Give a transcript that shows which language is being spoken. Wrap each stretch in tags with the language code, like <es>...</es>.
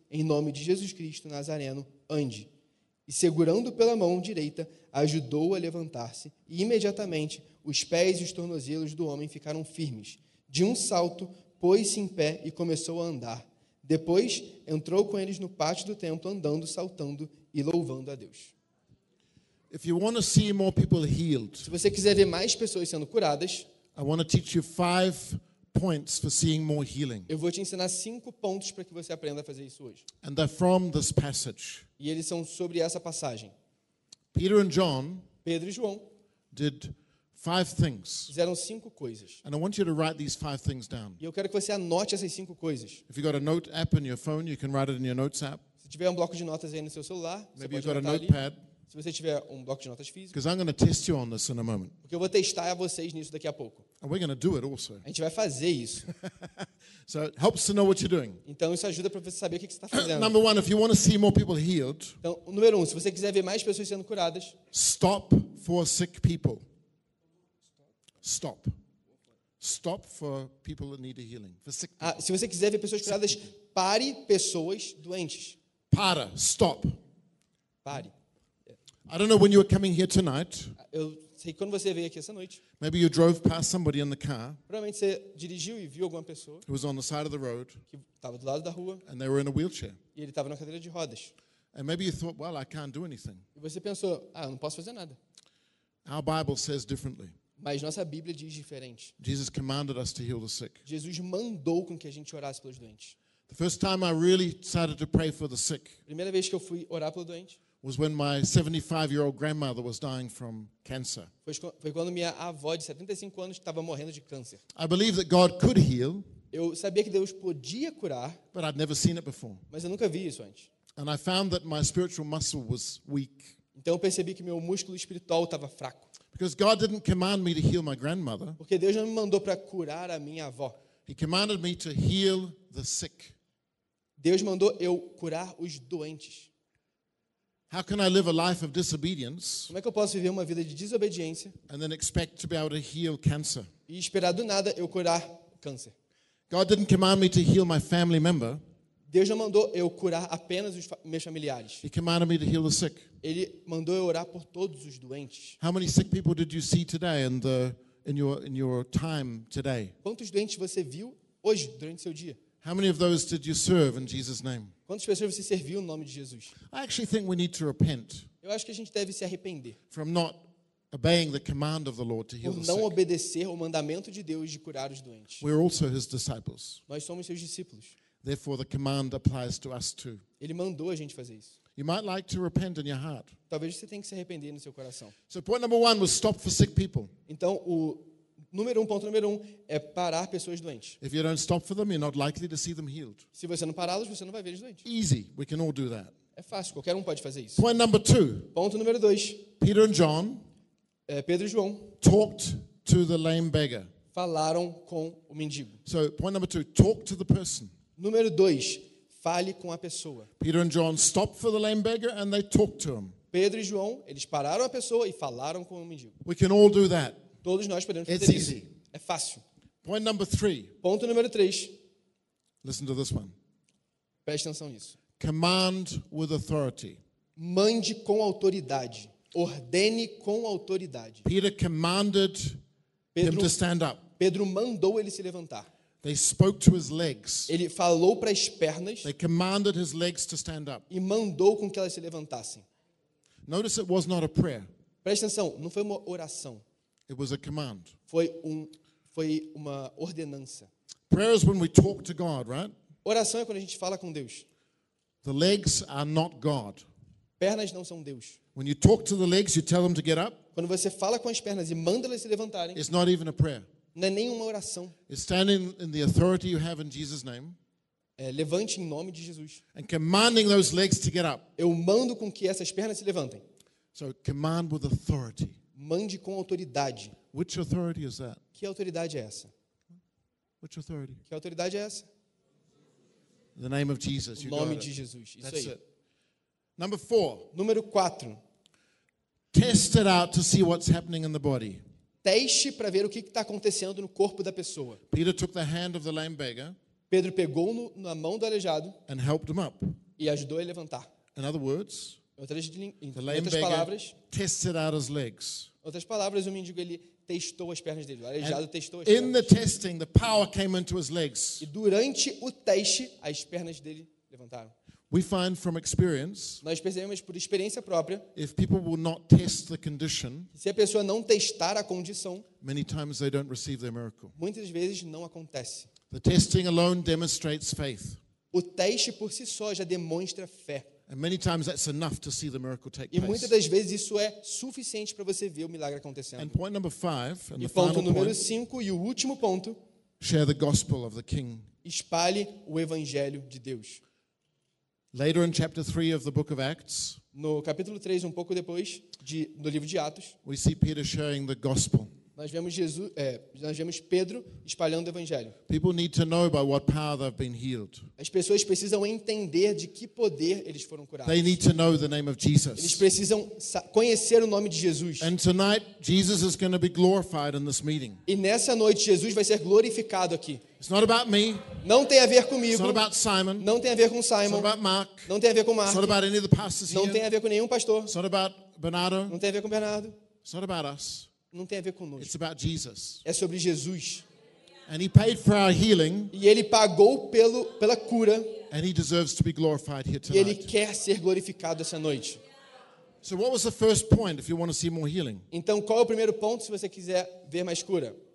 <pt>Em nome de Jesus Cristo Nazareno, ande. E segurando pela mão direita, ajudou-o a levantar-se. E imediatamente, os pés e os tornozelos do homem ficaram firmes. De um salto, pôs-se em pé e começou a andar. Depois, entrou com eles no pátio do templo, andando, saltando e louvando a Deus.</pt> <en>If you want to see more people healed,</en> <pt>se você quiser ver mais pessoas sendo curadas,</pt> <en>I want to teach you 5 points for seeing more healing.</en> <pt>Eu vou te ensinar 5 pontos para que você aprenda a fazer isso hoje.</pt> <en>And they're from this passage.</en> <pt>E eles são sobre essa passagem.</pt> <en>Peter and John,</en> <pt>Pedro e João,</pt> <en>did 5 things.</en> <pt>Fizeram 5 coisas.</pt> <en>And I want you to write these 5 things down.</en> <pt>E eu quero que você anote essas 5 coisas.</pt> <en>If you've got a note app in your phone, you can write it in your notes app.</en> <pt>Se tiver um bloco de notas aí no seu celular,</pt> <en>maybe</en> <pt>você pode anotar ali.</pt> <en>Maybe you've got a notepad.</en> <pt>Se você tiver um bloco de notas físico.</pt> <en>Because I'm going to test you on this in a moment.</en> <pt>Porque eu vou testar vocês nisso daqui a pouco.</pt> <en>And we're going to do it also.</en> <pt>A gente vai fazer isso.</pt> <en>So it helps to know what you're doing.</en> <pt>Então isso ajuda para você saber o que você está fazendo.</pt> <en>Number one, if you want to see more people healed.</en> <pt>Então, número 1, se você quiser ver mais pessoas sendo curadas.</pt> <en>Stop for sick people. Stop. Stop for people that need a healing. For sick people.</en> <pt>Ah, se você quiser ver pessoas curadas, pare pessoas doentes. Para,</pt> <en>stop.</en> <pt>Pare.</pt> <en>I don't know when you were coming here tonight.</en> <pt>Eu sei quando você veio aqui essa noite.</pt> <en>Maybe you drove past somebody in the car.</en> <pt>Provavelmente você dirigiu e viu alguma pessoa.</pt> <en>Who was on the side of the road.</en> <pt>Que estava do lado da rua.</pt> <en>And they were in a wheelchair.</en> <pt>E ele estava na cadeira de rodas.</pt> <en>And maybe you thought, well, I can't do anything.</en> <pt>E você pensou, ah, eu não posso fazer nada.</pt> <en>Our Bible says differently.</en> <pt>Mas nossa Bíblia diz diferente.</pt> <en>Jesus commanded us to heal the sick.</en> <pt>Jesus mandou com que a gente orasse pelos doentes.</pt> <en>The first time I really started to pray for the sick.</en> <pt>Primeira vez que eu fui orar pelo doente.</pt> <en>Was when my 75-year-old grandmother was dying from cancer.</en> <pt>Foi quando minha avó de 75 anos estava morrendo de câncer.</pt> <en>I believe that God could heal.</en> <pt>Eu sabia que Deus podia curar.</pt> <en>But I'd never seen it before.</en> <pt>Mas eu nunca vi isso antes.</pt> <en>And I found that my spiritual muscle was weak.</en> <pt>Então eu percebi que meu músculo espiritual estava fraco.</pt> <en>Because God didn't command me to heal my grandmother.</en> <pt>Porque Deus não me mandou para curar a minha avó.</pt> <en>He commanded me to heal the sick.</en> <pt>Deus mandou eu curar os doentes.</pt> <en>How can I live a life of disobedience?</en> <pt>Como é que eu posso viver uma vida de desobediência?</pt> <en>And then expect to be able to heal cancer?</en> <pt>E esperar do nada eu curar câncer.</pt> <en>God didn't command me to heal my family member.</en> <pt>Deus não mandou eu curar apenas os meus familiares.</pt> <en>He commanded me to heal the sick.</en> <pt>Ele mandou eu orar por todos os doentes.</pt> <en>How many sick people did you see today in the in your time today?</en> <pt>Quantos doentes você viu hoje durante seu dia?</pt> <en>How many of those did you serve in Jesus' name?</en> <pt>Quantas pessoas você serviu no nome de Jesus?</pt> <en>I actually think we need to repent.</en> <pt>Eu acho que a gente deve se arrepender.</pt> <en>From not obeying the command of the Lord to heal the sick.</en> <pt>Por não obedecer o mandamento de Deus de curar os doentes.</pt> <en>We're also his disciples.</en> <pt>Nós somos seus discípulos.</pt> <en>Therefore, the command applies to us too.</en> <pt>Ele mandou a gente fazer isso.</pt> <en>You might like to repent in your heart.</en> <pt>Talvez você tenha que se arrepender no seu coração.</pt> <en>So point number one was stop for sick people.</en> <pt>Então o número um, ponto número um é parar pessoas doentes.</pt> <en>If you don't stop for them, you're not likely to see them healed.</en> <pt>Se você não pará-los, você não vai ver eles doentes.</pt> <en>Easy, we can all do that.</en> <pt>É fácil, qualquer um pode fazer isso.</pt> <en>Point number two.</en> <pt>Ponto número dois.</pt> <en>Peter and John.</en> <pt>Pedro e João.</pt> <en>Talked to the lame beggar.</en> <pt>Falaram com o mendigo.</pt> <en>So point number two, talk to the person.</en> <pt>Número 2, fale com a pessoa.</pt> <en>Peter and John stopped for the lame beggar and they talked to him.</en> <pt>Pedro e João, eles pararam a pessoa e falaram com o mendigo.</pt> <en>We can all do that.</en> <pt>Todos nós podemos fazer</pt> <en>It's</en> <pt>isso.</pt> <en>Easy.</en> <pt>É fácil.</pt> <en>Point number 3.</en> <pt>Ponto número 3.</pt> <en>Listen to this one.</en> <pt>Preste atenção nisso.</pt> <en>Command with authority.</en> <pt>Mande com autoridade. Ordene com autoridade.</pt> <en>Peter commanded him to stand up.</en> <pt>Pedro mandou ele se levantar.</pt> <en>They spoke to his legs.</en> <pt>Ele falou para as pernas.</pt> <en>They commanded his legs to stand up.</en> <pt>E mandou com que elas se levantassem.</pt> <en>Notice it was not a prayer.</en> <pt>Preste atenção, não foi uma oração.</pt> <en>It was a command.</en> <pt>Foi uma ordenança.</pt> <en>Prayer is when we talk to God, right?</en> <pt>Oração é quando a gente fala com Deus.</pt> <en>The legs are not God.</en> <pt>Pernas não são Deus.</pt> <en>When you talk to the legs, you tell them to get up.</en> <pt>Quando você fala com as pernas e manda elas se levantarem.</pt> <en>It's not even a prayer.</en> <pt>Não é nenhuma oração.</pt> <en>Standing in the authority you have in Jesus' name.</en> <pt>Levante em nome de Jesus.</pt> <en>And commanding those legs to get up.</en> <pt>Eu mando com que essas pernas se levantem.</pt> <en>So command with authority.</en> <pt>Mande com autoridade.</pt> <en>Which authority is that?</en> <pt>Que autoridade é essa?</pt> <en>Which authority?</en> <pt>Que autoridade é essa?</pt> <en>The name of Jesus.</en> <pt>O nome de Jesus. Isso aí.</pt> <en>Number 4.</en> <pt>Número 4.</pt> <en>Test it out to see what's happening in the body.</en> <pt>Teste para ver o que está acontecendo no corpo da pessoa.</pt> <en>Peter took the hand of the lame beggar.</en> <pt>Pedro pegou na mão do aleijado.</pt> <en>And helped him up.</en> <pt>E ajudou ele a levantar.</pt> <en>In other words, tested out his legs.</en> <pt>Outras palavras, o mendigo ele testou as pernas dele. O aleijado testou as pernas.</pt> <en>In the testing, the power came into his legs.</en> <pt>E durante o teste, as pernas dele levantaram.</pt> <en>We find from experience,</en> <pt>nós percebemos por experiência própria,</pt> <en>if people will not test the condition,</en> <pt>se a pessoa não testar a condição,</pt> <en>many times they don't receive their miracle.</en> <pt>Muitas vezes não acontece.</pt> <en>The testing alone demonstrates faith.</en> <pt>O teste por si só já demonstra fé.</pt> <en>And many times that's enough to see the miracle take place.</en> <pt>E muitas das vezes isso é suficiente para você ver o milagre acontecendo.</pt> <en>And point number five, and</en> <pt>e</pt> <en>the final</en> <pt>número 5 e o último ponto,</pt> <en>share the gospel of the king.</en> <pt>Espalhe o evangelho de Deus.</pt> <en>Later in chapter 3 of the book of Acts,</en> <pt>no capítulo 3, um pouco depois do livro de Atos,</pt> <en>we see Peter sharing the gospel.</en> <pt>Nós vemos Jesus, nós vemos Pedro espalhando o evangelho.</pt> <en>People need to know by what power they've been healed.</en> <pt>As pessoas precisam entender de que poder eles foram curados.</pt> <en>They need to know the name of Jesus.</en> <pt>Eles precisam conhecer o nome de Jesus.</pt> <en>And tonight Jesus is going to be glorified in this meeting.</en> <pt>E nessa noite Jesus vai ser glorificado aqui.</pt> <en>It's not about me.</en> <pt>Não tem a ver comigo.</pt> <en>It's not about Simon.</en> <pt>Não tem a ver com Simon.</pt> <en>It's not about Mark.</en> <pt>Não tem a ver com Mark.</pt> <en>It's not about any of the pastors here.</en> <pt>Não tem a ver com nenhum pastor.</pt> <en>It's not about Bernardo.</en> <pt>Não tem a ver com Bernardo.</pt> <en>It's not about us.</en> <pt>Não tem a ver conosco.</pt> <en>It's about Jesus.</en> <pt>É sobre Jesus.</pt> <en>And he paid for our healing.</en> <pt>E ele pagou pela cura.</pt> <en>And he deserves to be glorified here tonight.</en> <pt>E ele quer ser glorificado essa noite.</pt> <en>So what was the first point if you want to see more healing?</en> <pt>Então qual é o primeiro ponto se você quiser ver mais cura?</pt>